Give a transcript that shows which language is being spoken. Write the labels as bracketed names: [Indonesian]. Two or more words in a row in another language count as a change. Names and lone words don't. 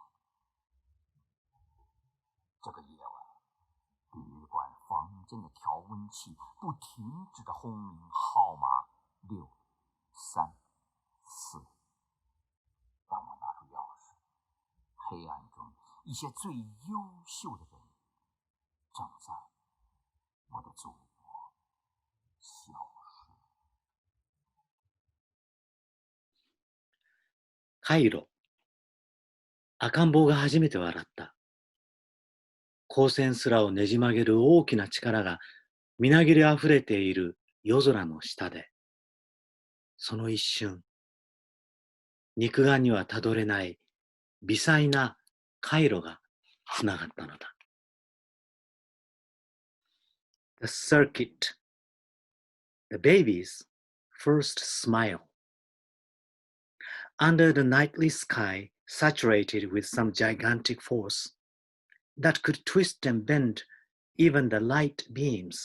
[Chinese] 这个夜晚，旅馆房间的调温器不停止地轰鸣号码634。当我拿出钥匙，黑暗中一些最优秀的人正在我的祖国消失。 [Japanese] カイロ。赤ん坊が初めて笑った。光線すらをねじ曲げる大きな力がみなぎりあふれている夜空の下で、その一瞬、肉眼にはたどれない微細な回路がつながったのだ。 [English] The circuit, the baby's first smile. Under the nightly sky, saturated with some gigantic force that could twist and bend even the light beams.